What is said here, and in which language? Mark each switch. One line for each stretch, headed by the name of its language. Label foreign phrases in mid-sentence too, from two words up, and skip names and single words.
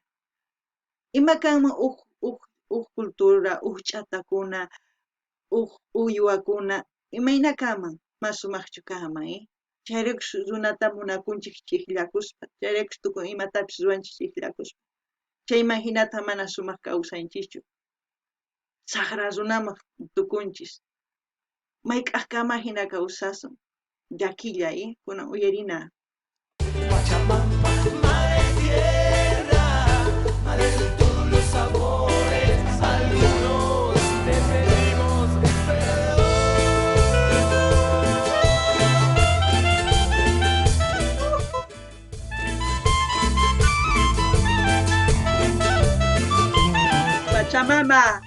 Quechua: Ima kanman huk cultura, huk ch'atakuna, huk uywakuna, imayna kanman, mas sumaqchu kanman, Chayrikus runata munakunchik chiqllakuspa, chayrikus tukuy imatapis ruranchik chiqllakuspa. Chayman hinata mana sumaq kawsanchikchu. Saqra runaman tukunchis. Mayk'aq kama hina kawsasun. Llakilla, kunan uyarina. Pachamama,
Spanish: madre tierra, madre de todos los sabores. Algunos te pedimos perdón. Pachamama.